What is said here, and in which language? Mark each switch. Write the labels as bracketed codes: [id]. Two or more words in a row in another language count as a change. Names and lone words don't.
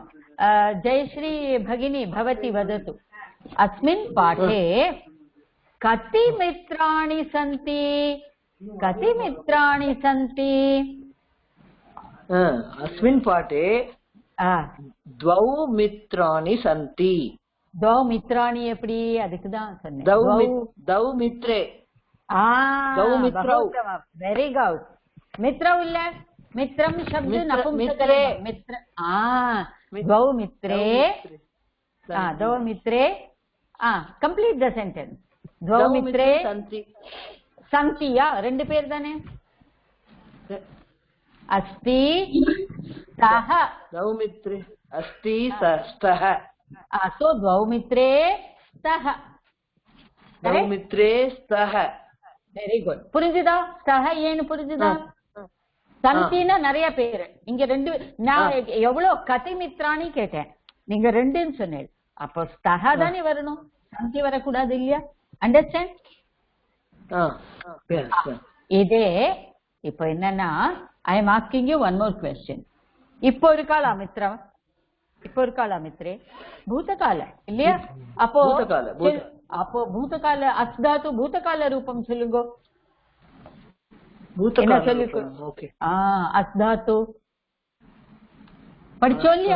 [sa] जयश्री भगिनी, भवती वदतु, अस्मिन् पाठे कति मित्राणि सन्ति? अस्मिन् पाठे द्वौ मित्राणि सन्ति। द्वौ मित्राणि एप्पडी? [ta] அதுக்கு தான் சொன்னேன்। [sa] द्वौ मित्रे। [en] very good. [sa] मित्रौ இல்ல, मित्रं शब्द नपुंसकलिङ्गे। मित्र, द्वौ मित्रे। [en] complete the sentence. [sa] द्वौ मित्रे सन्ति। [ta] ரெண்டு பேர் தானே? [sa] अस्ति स्तः। द्वौ मित्रे अस्ति स्तः। सो द्वौ मित्रे स्तः। [en] very good. [sa] புரிஞ்சுதா? [ta] ஸ்தஹ ஏன்னு புரிஞ்சுதா? சந்தினா நிறைய பேர். இங்க ரெண்டு, நான் எவ்வளவு [sa] कति मित्राणि [ta] கேட்டேன், நீங்க ரெண்டுன்னு சொன்னேன். அப்போ ஸ்தஹ தானே வரணும், சந்தி வரக்கூடாது இல்லையா? அண்டர்ஸ்டாண்ட்? இதே இப்போ என்னன்னா, [en] I am asking you one more question. [ta] இப்போ இருக்காளா மித்ரம்? இப்போ இருக்காளா மித்ரே? பூதகால இல்லையா? அப்போ பூதகால அஸ்தாத்து பூதகால ரூபம் சொல்லுங்க. என்ன சொல்லுங்க? அஸ்தாத்து படிச்சோம் இல்லையா?